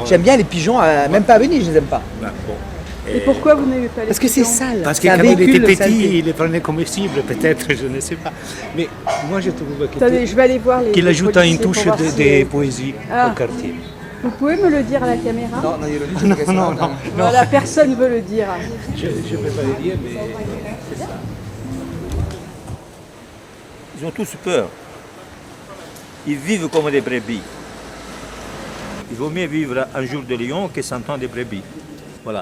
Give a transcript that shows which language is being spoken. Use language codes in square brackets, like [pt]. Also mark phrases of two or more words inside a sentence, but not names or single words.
[fr] J'aime bien les pigeons, même pas à Venise, je les aime pas. ben, bon. Et pourquoi vous n'aimez pas les Parce que c'est pigeons? sale. Parce que C'est un quand il était véhicule de petit, saleté. il les prenait comestibles, peut-être, je ne sais pas. Mais moi, je trouve Attendez, je vais aller voir les. qu'il les ajoute une policiers pour touche voir de si- poésie Ah. au quartier. Vous pouvez me le dire à la caméra? [it] Non, io lo dico perché non, sennò- non. [fr] Voilà, personne ne veut le dire. Je ne peux pas le dire, mais c'est ça. Ils ont tous peur. Ils vivent comme des brebis. Il vaut mieux vivre un jour de lion que 100 ans de brebis. Voilà.